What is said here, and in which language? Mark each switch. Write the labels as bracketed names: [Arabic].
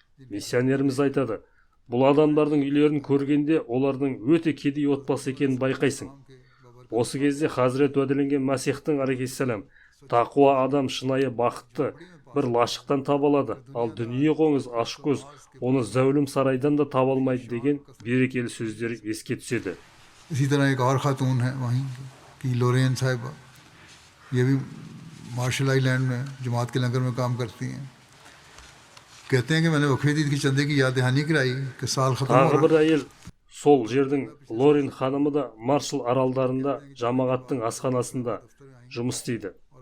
[Kazakh] Миссионеріміз айтады: бұл адамдардың үйлерін көргенде олардың өте кедей отбасы екенін байқайсың. Осы кезде Хазірет уәделенген Масихтың алейхиссалам тақуа адам шынайы бақытты бір лашықтан табалады, ал дүние қоңыз ашкөз оны зәулім сарайдан да таба алмайды деген берекелі сөздері еске түседі. [Hindi] इसी तरह एक और खातून है वहीं की लोरेन साहिबा, ये भी मार्शल आइलैंड में जमात के लंगर में काम करती हैं। कहते हैं कि मैंने वक्फ ईद की चंदे की याद दहानी कराई कि साल खत्म हो [Kazakh] Тағы бір әйел сол жердің Лорин ханымы да Маршалл аралдарында жамағаттың асханасында жұмыс істейді.